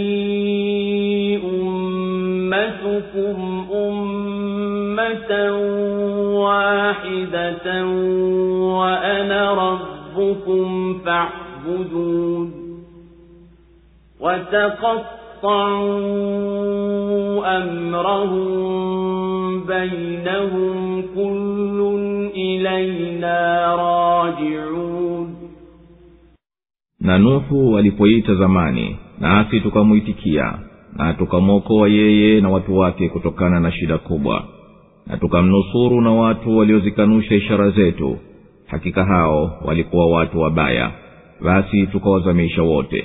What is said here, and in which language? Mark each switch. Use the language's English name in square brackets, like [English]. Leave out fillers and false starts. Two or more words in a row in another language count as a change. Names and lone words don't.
[Arabic] أمتكم أمة واحدة وأنا ربكم فاعبدون وتقطعوا أمرهم بينهم كل إلينا راجعون. [Swahili] Na Nuhu alipoita zamani, nasi tukamuitikia, na tukamwokoa yeye na watu wake kutokana na shida kubwa, na tukamnusuru na watu waliozikanusha ishara zetu. Hakika hao walikuwa watu wabaya, basi tukawazamisha wote.